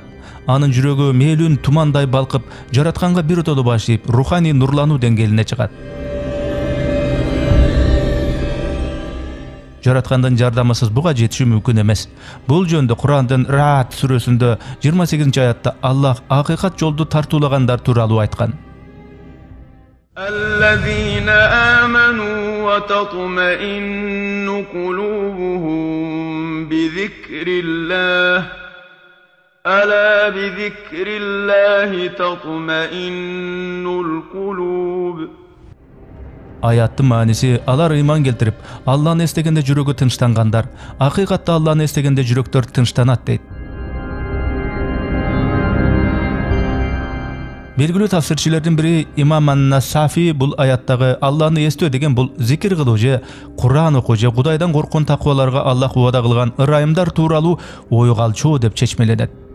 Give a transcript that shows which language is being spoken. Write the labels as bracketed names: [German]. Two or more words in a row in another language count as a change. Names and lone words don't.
[Kyrgyz] Анын жүрөгү мээлүүн тумандай балкып, жаратканга биротоло башыйып, руханий нурлануу деңгээлине чыгат. Жараткандын жардамысыз буга жетишүү мүмкүн эмес. Бул жөндө Курандын Раат сүрөсүндө 28-аятта Аллах акыйкат жолду тартуулагандар тууралуу айткан. [Arabic] الذين آمنوا وتطمئن قلوبهم بذكر الله ألا بذكر الله تطمئن القلوب. [Kyrgyz] Аяттын мааниси алар ыйман келтирип, Алланы эстегенде жүрөгү тынчтангандар, акыйкатта Алланы эстегенде жүрөктөр тынчтанат дейт. Белгилүү тафсирчилердин бири Имам ан-Насафи бул аяттагы Алланы эстөө деген бул зикир кылуу же Куран окуу же Кудайдан корккон такваларга Аллах убада кылган ырайымдар тууралуу ойго алчу деп чечмеленет.